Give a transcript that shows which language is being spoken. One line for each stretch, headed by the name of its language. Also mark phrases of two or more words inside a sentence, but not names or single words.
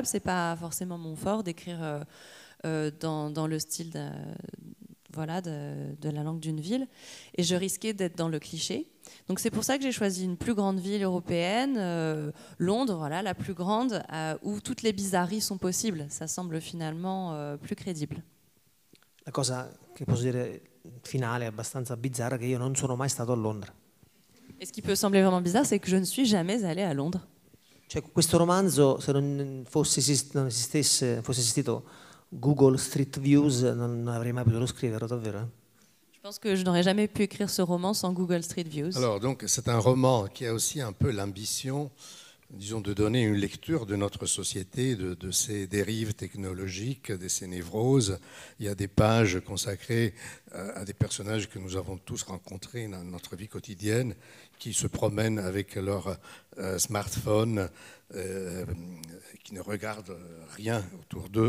French: C'est pas forcément mon fort d'écrire dans le style de la langue d'une ville, et je risquais d'être dans le cliché. Donc c'est pour ça que j'ai choisi une plus grande ville européenne, Londres, voilà, la plus grande, où toutes les bizarreries sont possibles. Ça semble finalement plus crédible.
Italian: La cosa che posso dire finale, abbastanza bizzarra, che io non sono mai stato a Londra.
French: Et ce qui peut sembler vraiment bizarre, c'est que je ne suis jamais allée à Londres.
Italian: Cioè, questo romanzo, se non fosse esistito Google Street Views, non avrei mai potuto scriverlo, davvero.
French: Je pense que je n'aurais jamais pu écrire ce roman sans Google Street Views. Alors, donc, c'est un roman qui a aussi un peu l'ambition, disons, de donner une lecture de notre société, de ses dérives technologiques, de ses névroses. Il y a des pages consacrées à des personnages que nous avons tous rencontrés dans notre vie quotidienne, qui se promènent avec leur smartphone, qui ne regardent rien autour d'eux.